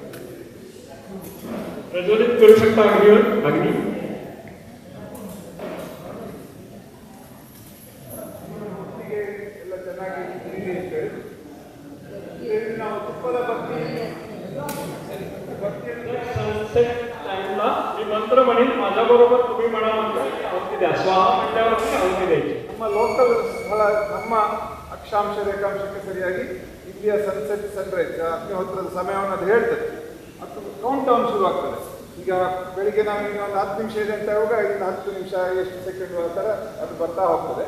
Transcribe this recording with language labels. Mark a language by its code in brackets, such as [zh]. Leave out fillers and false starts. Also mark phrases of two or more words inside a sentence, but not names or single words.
[mr] प्रज्वलित करू शकता अग्नी. [kn] ಎಲ್ಲ ಚೆನ್ನಾಗಿ ತಿರುಗಿ ಅಂತೇಳಿ ನಾವು ತುಪ್ಪದ [en] sunset timela [mr] मी मंत्र म्हणेन, माझ्याबरोबर तुम्ही म्हणा मंत्र, आहुती द्या. स्वाहा म्हणल्यावर आहुती द्यायची. [kn] ನಮ್ಮ ಲೋಕಲ್ ಸ್ಥಳ, ನಮ್ಮ ಅಕ್ಷಾಂಶ ರೇಖಾಂಶಕ್ಕೆ ಸರಿಯಾಗಿ ಇಲ್ಲಿಯ [en] sunset sunrise [kn] ಅಗ್ನಿಹೋತ್ರದ ಸಮಯವನ್ನು ಅದು ಹೇಳ್ತದೆ. ಅದು [en] count down [kn] ಶುರು ಆಗ್ತದೆ. ಈಗ ಬೆಳಿಗ್ಗೆ ನಾವು ಈಗ ಒಂದು 10 ನಿಮಿಷ ಇದೆ ಅಂತ ಹೇಳುವಾಗ ಇದನ್ನು 10 ನಿಮಿಷ ಎಷ್ಟು ಸೆಕೆಂಡ್ ಆ ಥರ ಅದು ಬರ್ತಾ ಹೋಗ್ತದೆ.